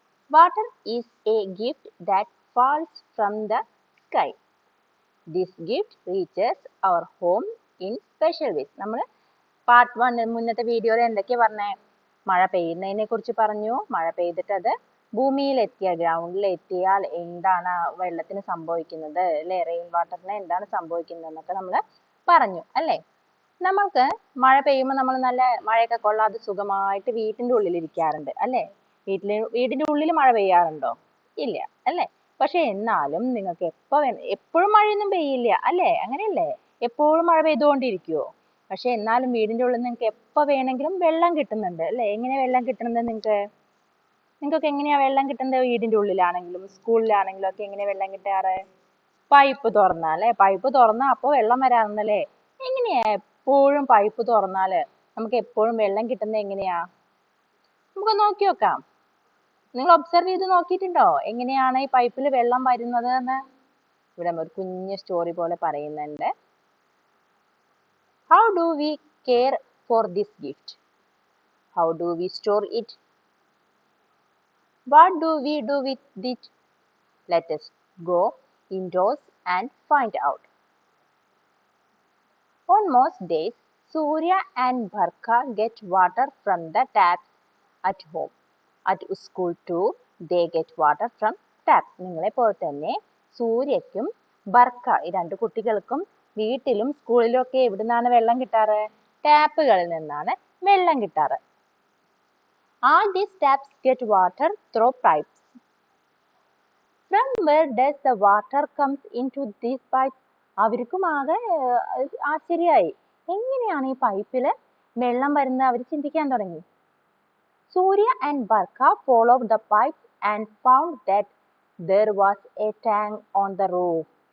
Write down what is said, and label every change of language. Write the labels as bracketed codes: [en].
[en] Water is a gift that falls from the sky. This gift reaches our home in special ways. [ml] നമ്മൾ part 1 മുന്നത്തെ വീഡിയോയിൽ എന്തൊക്കെയാ പറഞ്ഞേ? മഴ പെയ്യുന്നതിനെ കുറിച്ച് പറഞ്ഞു. മഴ പെയ്തിട്ട് അത് ഭൂമിയിലെത്തിയ ഗ്രൗണ്ടിൽ എത്തിയാൽ എന്താണ് വെള്ളത്തിന് സംഭവിക്കുന്നത്, അല്ലെ? റെയിൻ വാട്ടറിന് എന്താണ് സംഭവിക്കുന്നത് എന്നൊക്കെ നമ്മൾ പറഞ്ഞു അല്ലേ? നമ്മൾക്ക് മഴ പെയ്യുമ്പോൾ നമ്മൾ നല്ല മഴയൊക്കെ കൊള്ളാതെ സുഖമായിട്ട് വീട്ടിൻ്റെ ഉള്ളിൽ ഇരിക്കാറുണ്ട് അല്ലേ? വീടിന്റെ ഉള്ളിൽ മഴ പെയ്യാറുണ്ടോ? ഇല്ല അല്ലേ? പക്ഷെ എന്നാലും നിങ്ങൾക്ക് എപ്പോഴും മഴയൊന്നും പെയ്യില്ല അല്ലേ? അങ്ങനെയല്ലേ? എപ്പോഴും മഴ പെയ്തുകൊണ്ടിരിക്കുവോ? പക്ഷെ എന്നാലും വീടിന്റെ ഉള്ളിൽ നിങ്ങൾക്ക് എപ്പോ വേണമെങ്കിലും വെള്ളം കിട്ടുന്നുണ്ട് അല്ലേ? എങ്ങനെയാ വെള്ളം കിട്ടുന്നത് നിങ്ങൾക്കൊക്കെ എങ്ങനെയാ വെള്ളം കിട്ടുന്നത്? വീടിന്റെ ഉള്ളിലാണെങ്കിലും സ്കൂളിലാണെങ്കിലും ഒക്കെ എങ്ങനെയാ വെള്ളം കിട്ടാറ്? പൈപ്പ് തുറന്നാ അല്ലേ? പൈപ്പ് തുറന്നാ അപ്പോൾ വെള്ളം വരാറുണ്ടല്ലേ? എങ്ങനെയാ എപ്പോഴും പൈപ്പ് തുറന്നാല് നമുക്ക് എപ്പോഴും വെള്ളം കിട്ടുന്നത് എങ്ങനെയാ? നമുക്ക് നോക്കി നോക്കാം. നിങ്ങൾ ഒബ്സർവ് ചെയ്ത് നോക്കിയിട്ടുണ്ടോ എങ്ങനെയാണ് ഈ പൈപ്പിൽ വെള്ളം വരുന്നത് എന്ന്? ഇവിടെ ഒരു കുഞ്ഞു സ്റ്റോറി പോലെ പറയുന്നുണ്ട്. [en] How do we care for this gift? How do we store it? What do we do with it? Let us go indoors and find out. On most days, Surya and Bharka get water from the taps at home. At school too, they get water from tap. [ml] നിങ്ങളെ പോലെ തന്നെ സൂര്യക്കും Barka ഈ രണ്ട് കുട്ടികൾക്കും വീട്ടിലും സ്കൂളിലും ഒക്കെ എവിടുന്നാണ് വെള്ളം കിട്ടാറ്? ടാപ്പുകളിൽ നിന്നാണ് വെള്ളം കിട്ടാറ്. [en] All these taps get water through pipes. From where does the water comes into these pipes? [ml] അവർക്കും ആകെ ആശ്ചര്യമായി. എങ്ങനെയാണ് ഈ പൈപ്പിൽ വെള്ളം വരുന്നത് അവർ ചിന്തിക്കാൻ തുടങ്ങി. [en] Surya and Bharka followed the pipes and found that there was a tank on the roof.